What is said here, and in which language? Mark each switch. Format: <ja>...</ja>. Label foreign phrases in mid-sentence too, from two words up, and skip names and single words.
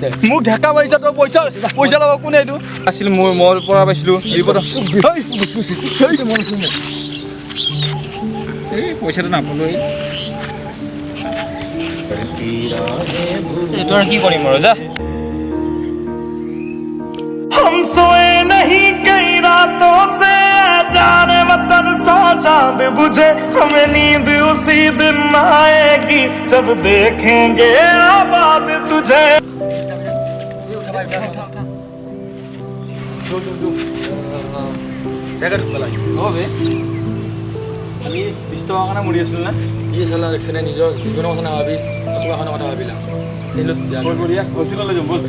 <as>মোক ঢেকা মাৰিছা তই পইচা পইচা ল'ব কোনে এইটো আছিল মোৰ পৰা পাইছিলোঁ এই পইচাটো নাপালোঁ এইটো আৰু কি কৰিম আৰু যা</as> <hi>हम सोए नहीं कई रातों से जाने वतन सा चांद बुझे हमें नींद उसी दिन आएगी जब देखेंगे आबाद तुझे</hi> <as>আমি 20 টকা কাৰণে মৰি আছিলোঁ না এই চালা ৰিক্সানে নিজৰ জীৱনৰ কথা নাভাবি অথবাখনৰ কথা ভাবিলা চেলুট দিয়া হস্পিটেললৈ যাম বল</as>